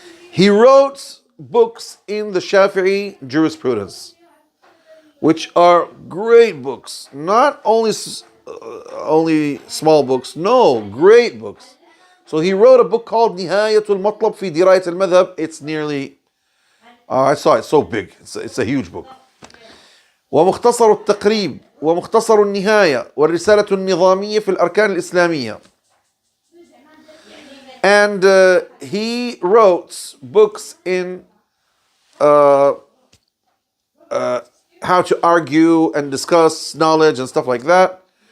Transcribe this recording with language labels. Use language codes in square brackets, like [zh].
[en] He wrote books in the Shafi'i jurisprudence, which are great books. Not only small books, no, great books. So he wrote a book called Nihayatul Matlab fi Dirayat al-Madhab. It's nearly, I saw it, so big. It's a huge book. [ar] ومختصر التقريب ومختصر النهاية والرسالة النظامية في الأركان الإسلامية. [en] And he wrote books in how to argue and discuss knowledge and stuff like that.